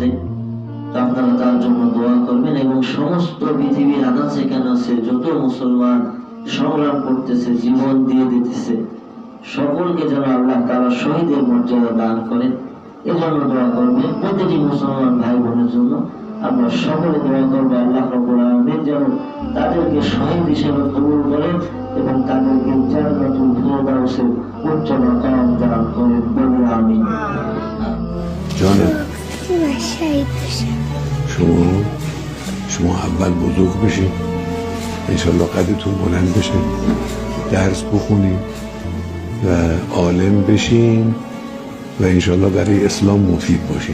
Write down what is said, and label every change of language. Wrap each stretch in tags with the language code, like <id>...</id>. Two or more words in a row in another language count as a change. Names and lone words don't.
<bn>তো আপনারা তার জন্য দোয়া করবেন, এবং সমস্ত পৃথিবীর আনাচে কানাচে যত মুসলমান সংগ্রাম করতেছে, জীবন দিয়ে দিতেছে, সকলকে যেন আল্লাহ তাআলা শহীদের মর্যাদা দান করেন, এজন্য দোয়া করবেন। প্রতিটি মুসলমান ভাই বোনের জন্য আমরা সকলে দোয়া করবো,</bn> <ar>الله رب العالمين</ar> <bn>যেন তাদেরকে শহীদ হিসেবে কবুল করেন এবং তাদেরকে</bn> <ar>جنة الفردوس</ar> <bn>উচ্চ মাকাম দান করেন, বলে আমিন।</bn> <fa>جانم شما اول بزرگ بشین، انشالله قدرتون بلند بشه، درس بخونین و عالم بشین و انشالله برای اسلام مفید باشین.</fa>